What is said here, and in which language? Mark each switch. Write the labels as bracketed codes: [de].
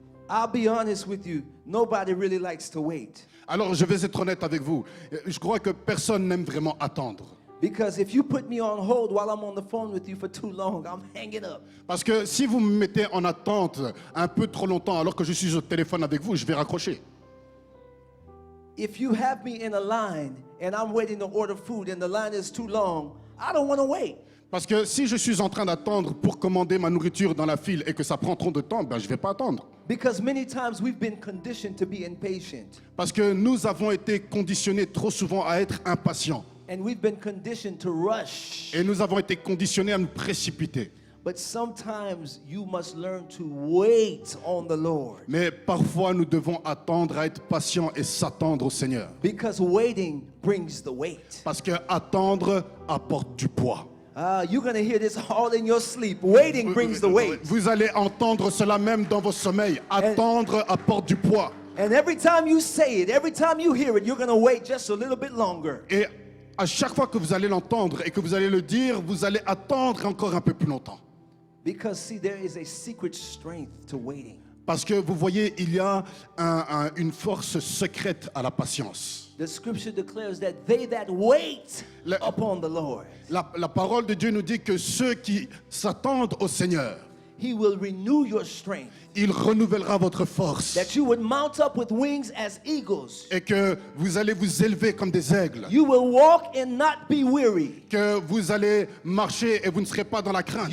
[en] I'll be honest with you, nobody really likes to wait. [fr] Alors je vais être honnête avec vous. Je crois que personne n'aime vraiment attendre. [en] Because if you put me on hold while I'm on the phone with you for too long, I'm hanging up. [fr] Parce que si vous me mettez en attente un peu trop longtemps alors que je suis au téléphone avec vous, je vais raccrocher. [en] If you have me in a line and I'm waiting to order food and the line is too long, I don't want to wait. [fr] Parce que si je suis en train d'attendre pour commander ma nourriture dans la file et que ça prend trop de temps, ben je ne vais pas attendre. [en] Because many times we've been conditioned to be impatient. [fr] Parce que nous avons été conditionnés trop souvent à être impatients. [en] And we've been conditioned to rush. [fr] Et nous avons été conditionnés à nous précipiter. [en] But sometimes you must learn to wait on the Lord. [fr] Mais parfois, nous devons attendre à être patients et s'attendre au Seigneur. [en] Because waiting brings the weight. [fr] Parce que attendre apporte du poids. [en] You're going to hear this all in your sleep. Waiting brings the weight. [fr] Vous allez entendre cela même dans vos sommeils. Attendre apporte du poids. [en] And every time you say it, every time you hear it, you're going to wait just a little bit longer. [fr] Et à chaque fois que vous allez l'entendre et que vous allez le dire, vous allez attendre encore un peu plus longtemps. [en] Because see, there is a secret strength to waiting. [fr] Parce que vous voyez, il y a une force secrète à la patience. [en] The scripture declares that they that wait upon the Lord, [fr] La parole de Dieu nous dit que ceux qui s'attendent au Seigneur, [en] he will renew your strength. [fr] il renouvellera votre force. [en] That you would mount up with wings as eagles. [fr] Et que vous allez vous élever comme des aigles. [en] You will walk and not be weary. [fr] Que vous allez marcher et vous ne serez pas dans la crainte.